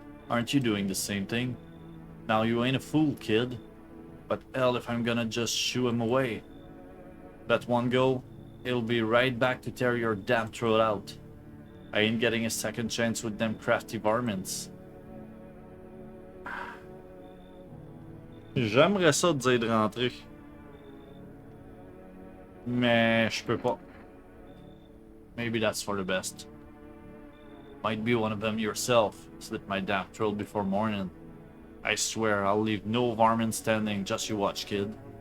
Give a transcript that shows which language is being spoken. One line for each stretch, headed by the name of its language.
English: Aren't you doing the same thing? Now you ain't a fool, kid. But hell if I'm gonna just shoo him away. Let one go, it'll be right back to tear your damn throat out. I ain't getting a second chance with them crafty varmints.
French: J'aimerais ça te dire de rentrer. Mais je peux pas.
English: Maybe that's for the best. Might be one of them yourself. Slit my damn throat before morning. I swear I'll leave no varmint standing, just you watch, kid.